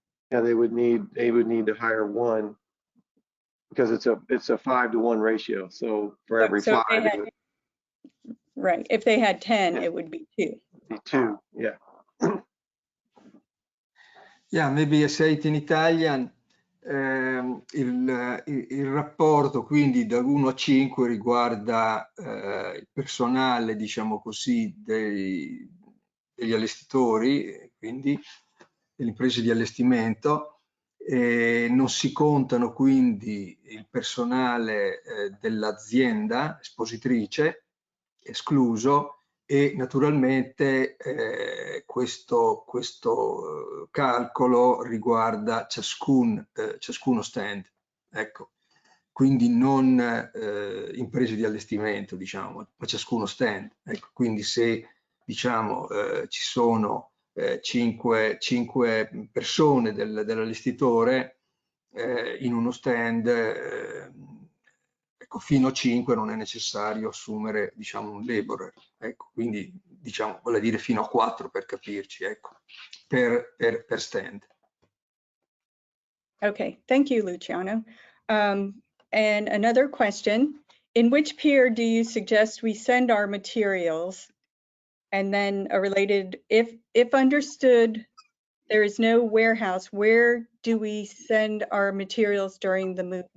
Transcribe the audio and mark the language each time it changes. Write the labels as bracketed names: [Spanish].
[English] Yeah, they would need to hire 1 because it's a 5-to-1 ratio. So for every So 5, if they had, right. If they had 10, Yeah. it would be 2. it'd be 2. Yeah. Yeah, maybe I say it in Italian. [Italian] Il rapporto quindi dall'1 a 5 riguarda il personale, diciamo così, degli allestitori, quindi delle imprese di allestimento. Non si contano quindi il personale dell'azienda espositrice, escluso, e naturalmente questo calcolo riguarda ciascuno stand, ecco. Quindi non imprese di allestimento, diciamo, ma ciascuno stand. Ecco, quindi se diciamo ci sono 5 persone dell'allestitore in uno stand, ecco, fino a 5 non è necessario assumere, diciamo, un laborer. Ecco, quindi diciamo, vuol dire fino a 4 per capirci, ecco, per stand. [English] Okay, thank you, Luciano. And another question, in which pier do you suggest we send our materials? And then a related, if understood, there is no warehouse, where do we send our materials during the move?